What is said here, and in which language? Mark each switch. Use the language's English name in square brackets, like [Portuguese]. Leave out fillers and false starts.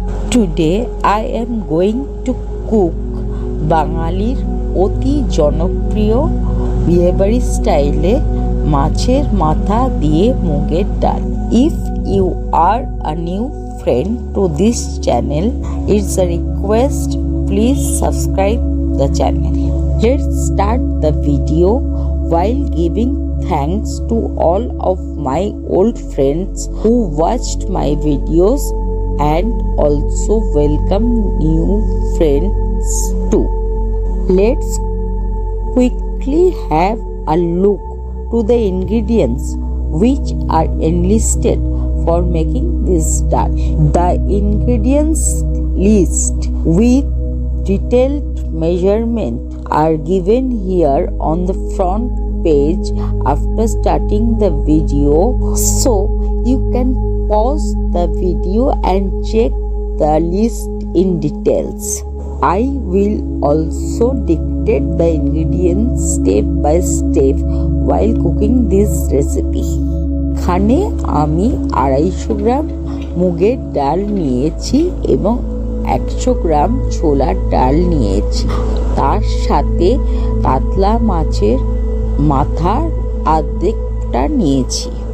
[English] Today I am going to cook [Bangla] বাঙালির অতি জনপ্রিয় বিয়েবাড়ি স্টাইলে মাছের মাথা দিয়ে মুগের ডাল। [English] If you are a new friend to this channel, it's a request, please subscribe the channel. Let's start the video while giving thanks to all of my old friends who watched my videos and also welcome new friends too. Let's quickly have a look to the ingredients which are enlisted for making this dal. The ingredients list with detailed measurement are given here on the front page after starting the video, so you can pause the video and check the list in details. I will also dictate the ingredients step by step while cooking this recipe. [Bangla] এখানে আমি 250 গ্রাম মুগের ডাল নিয়েছি এবং 100 গ্রাম ছোলার ডাল নিয়েছি। তার সাথে কাতলা মাছের মাথার অর্ধেকটা নিয়েছি।